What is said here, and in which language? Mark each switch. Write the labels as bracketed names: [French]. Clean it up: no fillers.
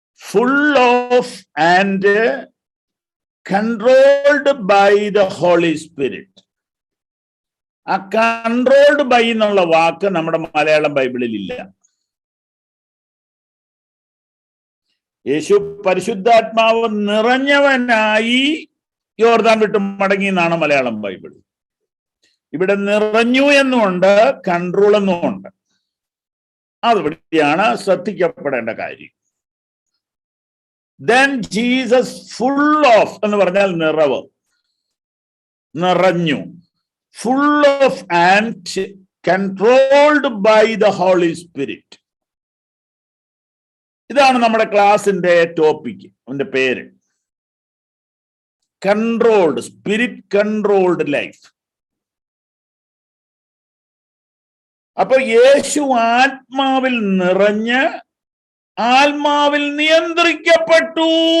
[English] full of and controlled by the Holy Spirit. [Malayalam] ആ controlled by എന്നുള്ള വാക്ക് നമ്മുടെ മലയാളം ബൈബിളിൽ ഇല്ല. യേശു പരിശുദ്ധാത്മാവ് നിറഞ്ഞവനായി യോർദാൻ വിട്ട് മടങ്ങി എന്നാണ് മലയാളം ബൈബിൾ. ഇവിടെ നിറഞ്ഞു എന്നുമുണ്ട്, കൺട്രോൾ എന്നുമുണ്ട്. അതുവഴിയാണ് ശ്രദ്ധിക്കപ്പെടേണ്ട കാര്യം. [English] Then Jesus full of [Malayalam] എന്ന് പറഞ്ഞാൽ നിറവ്, നിറഞ്ഞു, [English] full of and controlled by the Holy Spirit. [Malayalam] ഇതാണ് നമ്മുടെ ക്ലാസിന്റെ ടോപ്പിക്, അതിന്റെ പേര് കൺട്രോൾഡ്, സ്പിരിറ്റ് കൺട്രോൾഡ് ലൈഫ്. അപ്പൊ യേശു ആത്മാവിൽ നിറഞ്ഞ് ആത്മാവിൽ നിയന്ത്രിക്കപ്പെട്ടു.